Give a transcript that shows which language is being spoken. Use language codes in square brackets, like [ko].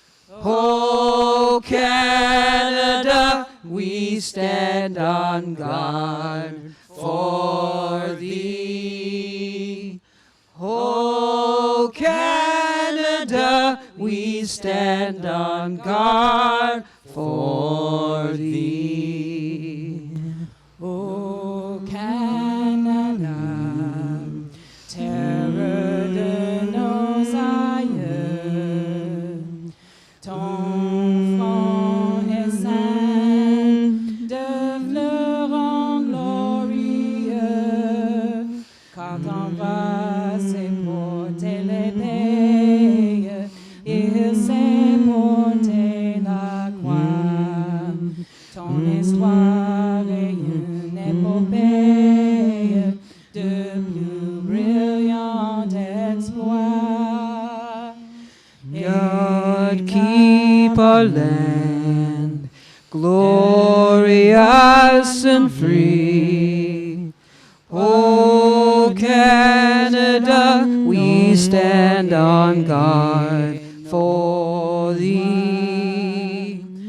[en] O Canada, we stand on guard for thee. O Canada, we stand on guard for thee. [fr] O Canada, terre de nos aïeux, ton front est saint, de fleurons glorieux, car ton bras s'est porté l'épée, il s'est porté la croix. Ton histoire est une épopée de plus brillants exploits. [en] God keep our land glorious and free. O Canada, we stand on guard for thee.